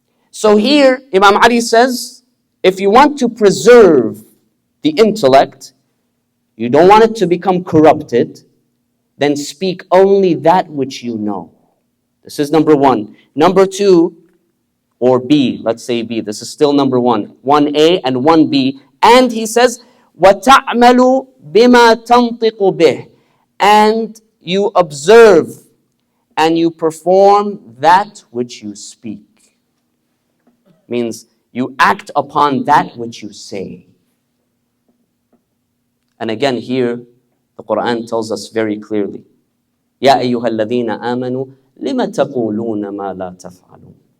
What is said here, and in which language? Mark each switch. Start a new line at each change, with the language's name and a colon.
English: So here, Imam Ali says, if you want to preserve the intellect, you don't want it to become corrupted, then speak only that which you know. This is number one. Number two, or B, let's say B. This is still number one. 1A and 1B. And he says,
Arabic: وَتَعْمَلُ بِمَا تَنْطِقُ بِهِ.
English: And you observe and you perform that which you speak. Means you act upon that which you say. And again here, the Quran tells us very clearly,
Arabic: يَا أَيُّهَا الَّذِينَ آمَنُوا لِمَ تَقُولُونَ مَا لَا تَفْعَلُونَ.